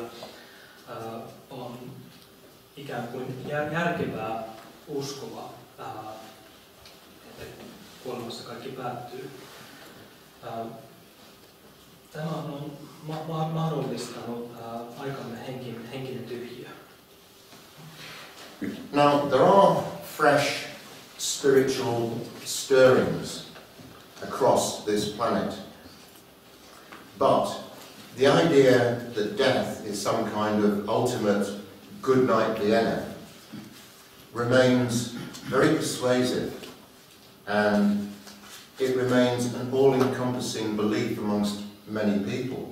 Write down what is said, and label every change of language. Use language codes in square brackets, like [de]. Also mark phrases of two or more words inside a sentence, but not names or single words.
[fi] On ikään kuin järkevää uskoa, että kuolemassa kaikki päättyy. Tämä on mahdollistanut aikamme henkinen tyhjiö. [en] Now, there are fresh spiritual stirrings across this planet. But the idea that death is some kind of ultimate good night Vienna remains very persuasive, and it remains an all-encompassing belief amongst many people.